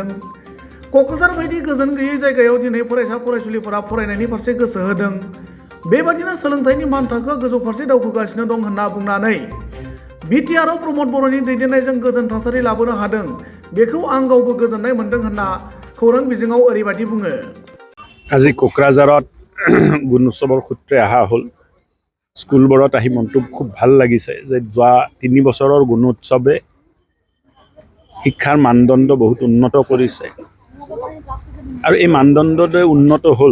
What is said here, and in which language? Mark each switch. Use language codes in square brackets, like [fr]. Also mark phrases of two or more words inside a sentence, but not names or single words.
[brx] क'क्राझार बायदि गोजोन गैयै जायगायाव दिनै फरायसा फरायसुलिफोरा फरायनायनि फारसे गोसो होदों। बेबादिनो सोलोंथाइनि मान थाखोआ गोजौ फारसे दावखोगासिनो दं होनना बुंनानै बिटिआरआव प्रमद बर'नि दैदेननायजों गोजोन थासारि लाबोनो हादों, बेखौ आं गावबो गोजोननाय मोन्दों होनना खौरां बिजोङाव ओरैबादि बुङो। [as] আজি কোকৰাঝাৰত গুণোৎসৱৰ সূত্ৰে অহা হ'ল। স্কুলবোৰত আহি মনটো খুব ভাল লাগিছে যে যোৱা 3 বছৰৰ গুণোৎসৱে শিক্ষাৰ মানদণ্ড বহুত উন্নত কৰিছে আৰু এই মানদণ্ডটোৱে উন্নত হ'ল।